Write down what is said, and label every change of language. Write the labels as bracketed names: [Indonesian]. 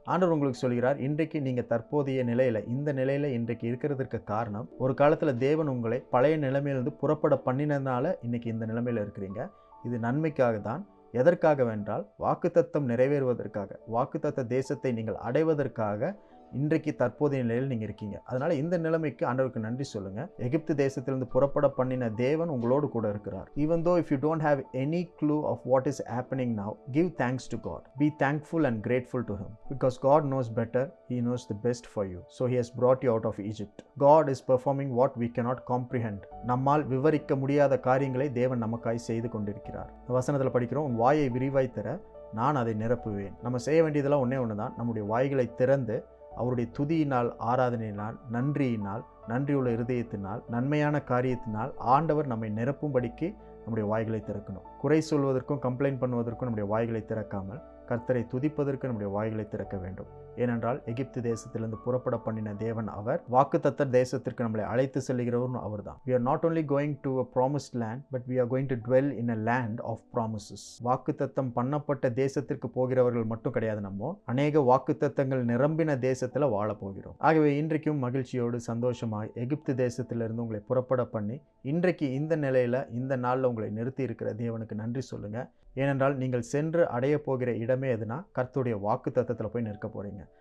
[Tamil] ஆண்டவர் உங்களுக்கு சொல்கிறார், இன்றைக்கு நீங்கள் தற்போதைய நிலையில், இந்த நிலையில் இன்றைக்கு இருக்கிறதுக்கு காரணம், ஒரு காலத்தில் தேவன் உங்களை பழைய நிலைமையிலிருந்து புறப்பட பண்ணினதுனால இன்னைக்கு இந்த நிலைமையில் இருக்கிறீங்க. இது நன்மைக்காக தான். எதற்காக வென்றால், வாக்குத்தத்தம் நிறைவேறுவதற்காக, வாக்குத்தத்த தேசத்தை நீங்கள் அடைவதற்காக இன்றைக்கு தற்போதைய நிலையில் நீங்கள் இருக்கீங்க. அதனால இந்த நிலைமைக்கு ஆண்டவருக்கு நன்றி சொல்லுங்க. எகிப்து தேசத்திலிருந்து புறப்பட பண்ணின தேவன் உங்களோடு கூட இருக்கிறார். [English] Even though if you don't have any clue of what is happening now, give thanks to God. Be thankful and grateful to him, because God knows better. He knows the best for you. So he has brought you out of Egypt. God is performing what we cannot comprehend. [Tamil] நம்மால் விவரிக்க முடியாத காரியங்களை தேவன் நமக்காய் செய்து கொண்டிருக்கிறார். வசனத்தில் படிக்கிறோம், உன் வாயை விரிவாய் தர, நான் அதை நிரப்புவேன். நம்ம செய்ய வேண்டியதெல்லாம் ஒன்னே ஒன்று தான். நம்முடைய வாய்களை திறந்து அவருடைய துதியினால், ஆராதனையினால், நன்றியினால், நன்றியுள்ள இருதயத்தினால், நன்மையான காரியத்தினால் ஆண்டவர் நம்மை நிரப்பும்படிக்கு நம்முடைய வாய்களை திறக்கணும். குறை சொல்வதற்கும் கம்ப்ளைண்ட் பண்ணுவதற்கும் நம்முடைய வாய்களை திறக்காமல் கர்த்தரை துதிப்பதற்கு நம்முடைய வாய்களை திறக்க வேண்டும். ஏனென்றால் எகிப்து தேசத்திலிருந்து புறப்பட பண்ணின தேவன் அவர். வாக்குத்தத்த தேசத்திற்கு நம்மளை அழைத்து செல்கிறவரும் அவர் தான். [English] We are not only going to a promised land, but we are going to dwell in a land of promises. [Tamil] வாக்குத்தத்தம் பண்ணப்பட்ட தேசத்திற்கு போகிறவர்கள் மட்டும் கிடையாது, நம்ம அநேக வாக்குத்தத்தங்கள் நிரம்பின தேசத்தில் வாழ போகிறோம். ஆகவே இன்றைக்கும் மகிழ்ச்சியோடு சந்தோஷமாய் எகிப்து தேசத்திலிருந்து உங்களை புறப்பட பண்ணி இன்றைக்கு இந்த நிலையில், இந்த நாளில் உங்களை நிறுத்தி இருக்கிற தேவனுக்கு நன்றி சொல்லுங்க. ஏனென்றால் நீங்கள் சென்று அடைய போகிற இடமே எதுனா, கர்த்தருடைய வாக்கு தத்தத்தில் போய் நிற்க போகிறீங்க.